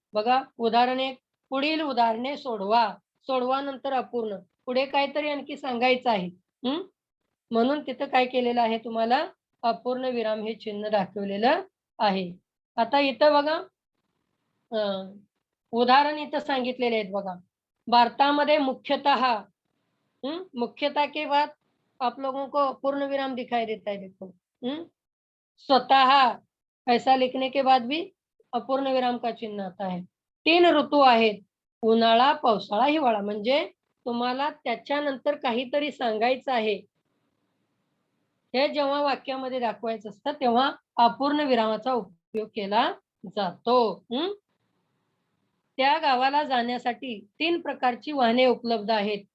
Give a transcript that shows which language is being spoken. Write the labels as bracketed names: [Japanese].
[Marathi] बघा उदाहरण 1, पुढील उदाहरणे सोडवा. सोडवा नंतर अपूर्ण. पुढे काहीतरी आणखी सांगायचं आहे. हं? म्हणून तिथं काय केलेलं आहे तुम्हाला अपूर्ण विराम हे चिन्ह दाखवलेलं आहे. आता इथं बघा अ, उदाहरण इथं सांगितलेले आहेत बघा. भारतामध्ये मुख्यतः [Hindi] मुख्यतः के बाद आप लोगों को पूर्ण विराम दिखाई देता है देखो. हुँ, स्वतः ऐसा लिखने के बाद भी अपूर्ण विराम का चिन्ह आता है. [Marathi] 3 ऋतू आहेत. उन्हाळा, पावसाळा, हिवाळा. म्हणजे तुम्हाला त्याच्यानंतर काहीतरी सांगायचं आहे. हे जेव्हा वाक्यामध्ये दाखवायचं असतं, तेव्हा अपूर्ण विरामाचा उपयोग केला जातो. त्या गावाला जाण्यासाठी 3 प्रकारची वाहने उपलब्ध आहेत.